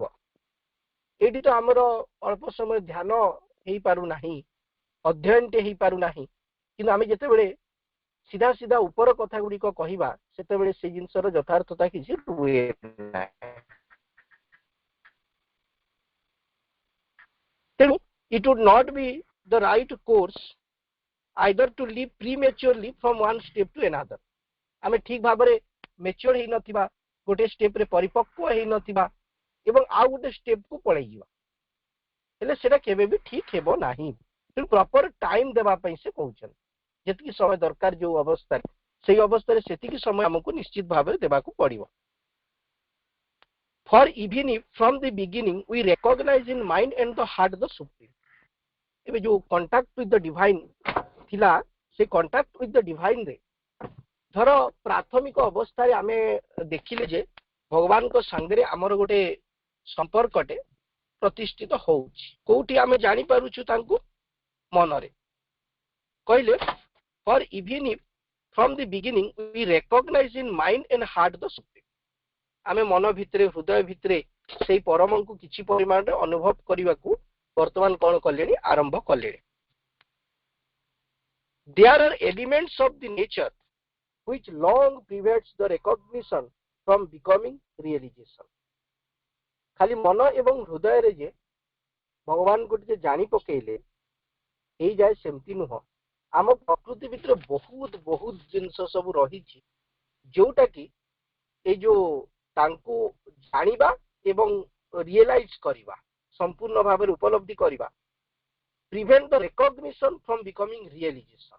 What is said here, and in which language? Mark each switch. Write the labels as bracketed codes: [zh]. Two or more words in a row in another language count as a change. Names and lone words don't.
[or] ଏଇଠି ତ ଆମର ଅଳ୍ପ ସମୟ ଧ୍ୟାନ ହେଇପାରୁନାହିଁ, ଅଧ୍ୟୟନଟେ ହେଇପାରୁନାହିଁ, କିନ୍ତୁ ଆମେ ଯେତେବେଳେ ସିଧା ସିଧା ଉପର କଥା ଗୁଡିକ କହିବା, ସେତେବେଳେ ସେ ଜିନିଷର ଯଥାର୍ଥତା କିଛି ହୁଏ ନାହିଁ। [en] ତେଣୁ it would not be the right course either to leave prematurely from one step to another। [or] ଆମେ ଠିକ ଭାବରେ ମେଚ୍ୟୁର ହେଇନଥିବା, ଗୋଟେ ଷ୍ଟେପରେ ପରିପକ୍ୱ ହେଇନଥିବା ଏବଂ ଆଉ ଗୋଟେ ଷ୍ଟେପକୁ ପଳେଇଯିବା, ହେଲେ ସେଟା କେବେ ବି ଠିକ ହେବ ନାହିଁ। ତେଣୁ [en] proper time [or] ଦେବା ପାଇଁ ସେ କହୁଛନ୍ତି, ଯେତିକି ସମୟ ଦରକାର ଯୋଉ ଅବସ୍ଥାରେ, ସେଇ ଅବସ୍ଥାରେ ସେତିକି ସମୟ ଆମକୁ ନିଶ୍ଚିତ ଭାବରେ ଦେବାକୁ ପଡିବ। [en] For even if from the beginning we recognize in mind and the heart the supreme। [or] ଏବେ ଯୋଉ [en] contact with the divine [or] ଥିଲା, ସେ [en] contact with the divine [or] ରେ ଧର ପ୍ରାଥମିକ ଅବସ୍ଥାରେ ଆମେ ଦେଖିଲେ ଯେ ଭଗବାନଙ୍କ ସାଙ୍ଗରେ ଆମର ଗୋଟେ ସମ୍ପର୍କଟେ ପ୍ରତିଷ୍ଠିତ ହଉଛି। କୋଉଠି ଆମେ ଜାଣିପାରୁଛୁ ତାଙ୍କୁ? ମନରେ। [en] କହିଲେ for even if from the beginning we recognize in mind and heart the supreme। [or] ଆମେ ମନ ଭିତରେ, ହୃଦୟ ଭିତରେ ସେଇ ପରମଙ୍କୁ କିଛି ପରିମାଣରେ ଅନୁଭବ କରିବାକୁ ବର୍ତ୍ତମାନ କଣ କଲେଣି? ଆରମ୍ଭ କଲେଣି। [en] There are elements of the nature which long prevents the recognition from becoming realization। [or] ଖାଲି ମନ ଏବଂ ହୃଦୟରେ ଯେ ଭଗବାନଙ୍କୁ ଟିକେ ଜାଣି ପକେଇଲେ ହେଇଯାଏ ସେମିତି ନୁହଁ। ଆମ ପ୍ରକୃତି ଭିତରେ ବହୁତ ବହୁତ ଜିନିଷ ସବୁ ରହିଛି, ଯୋଉଟା କି ଏଇ ଯୋଉ ତାଙ୍କୁ ଜାଣିବା ଏବଂ ରିଏଲାଇଜ କରିବା, ସମ୍ପୂର୍ଣ୍ଣ ଭାବରେ ଉପଲବ୍ଧି କରିବା, [en] prevent the recognition from becoming realization.